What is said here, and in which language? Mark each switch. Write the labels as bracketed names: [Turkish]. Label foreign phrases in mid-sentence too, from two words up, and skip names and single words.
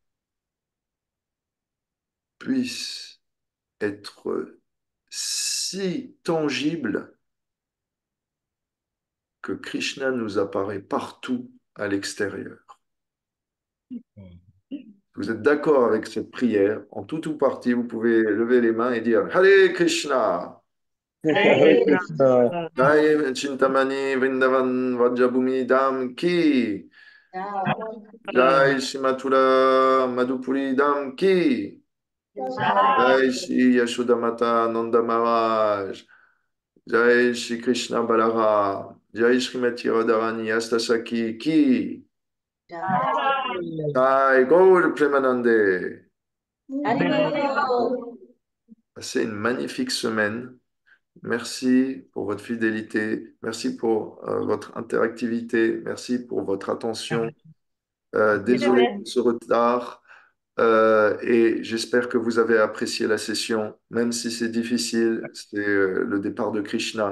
[French] puisse être si tangible que Krishna nous apparaît partout à l'extérieur. Vous êtes d'accord avec cette prière? En tout ou partie, vous pouvez lever les mains et dire Hare Krishna. Hare [Hindi] जय चिंतामणि वृंदावन व्रजभूमि धाम की. जय श्री मथुरा मधुपुरी धाम की. जय श्री यशोदामाता नंद महाराज. जय श्री कृष्ण बलरा। जय श्रीमती राधारानी अष्टसखी की. जय गौर प्रेमानंदे. [French] Passez une magnifique semaine. Merci pour votre fidélité. Merci pour votre interactivité. Merci pour votre attention. Désolé pour ce retard. Et j'espère que vous avez apprécié la session, même si c'est difficile, c'est le départ de Krishna.